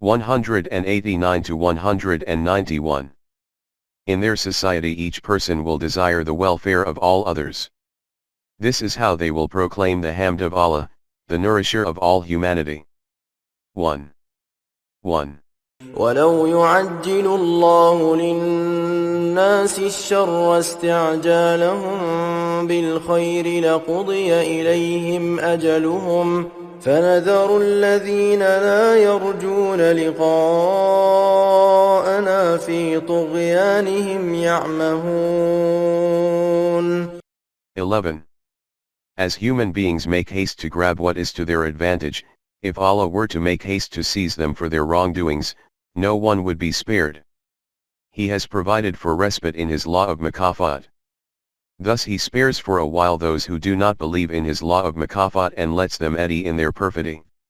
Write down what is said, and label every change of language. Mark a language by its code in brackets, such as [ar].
[en] 189 to 191. In their society each person will desire the welfare of all others. This is how they will proclaim the hamd of Allah, the nourisher of all humanity. 1. [ar] ولو يعجل الله للناس الشر استعجالهم بالخير لقضي إليهم أجلهم فنذر الذين لا يرجون لقاءنا في طغيانهم يعمهون. [en] 11. As human beings make haste to grab what is to their advantage, if Allah were to make haste to seize them for their wrongdoings, no one would be spared. He has provided for respite in His law of Makafat. Thus He spares for a while those who do not believe in His law of Makafat and lets them eddy in their perfidy.